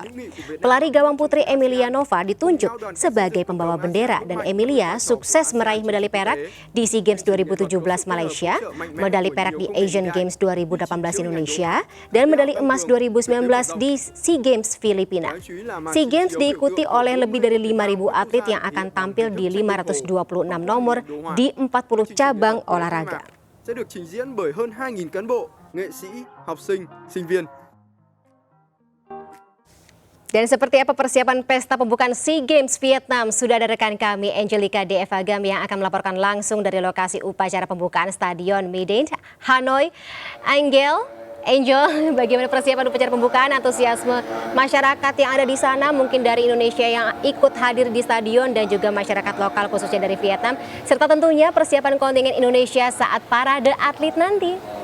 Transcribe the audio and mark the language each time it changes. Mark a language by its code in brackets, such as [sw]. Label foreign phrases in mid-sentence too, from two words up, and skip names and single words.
[id] Pelari gawang putri Emilia Nova ditunjuk sebagai pembawa bendera dan Emilia sukses meraih medali perak di SEA Games 2017 Malaysia, medali perak di Asian Games 2018 Indonesia, dan medali emas 2019 di SEA Games Filipina. SEA Games diikuti oleh lebih dari 5.000 atlet yang akan tampil di 526 nomor di 40 cabang olahraga. [vi] Sẽ được trình diễn bởi hơn 2.000 cán bộ, nghệ sĩ, học sinh, sinh viên. [id] Dan seperti apa persiapan pesta pembukaan SEA Games Vietnam? Sudah ada rekan kami Angelica D.F. Agam yang akan melaporkan langsung dari lokasi upacara pembukaan Stadion Maidin, Hanoi. Angel, bagaimana persiapan upacara pembukaan, antusiasme masyarakat yang ada di sana, mungkin dari Indonesia yang ikut hadir di stadion dan juga masyarakat lokal khususnya dari Vietnam, serta tentunya persiapan kontingen Indonesia saat parade atlet nanti.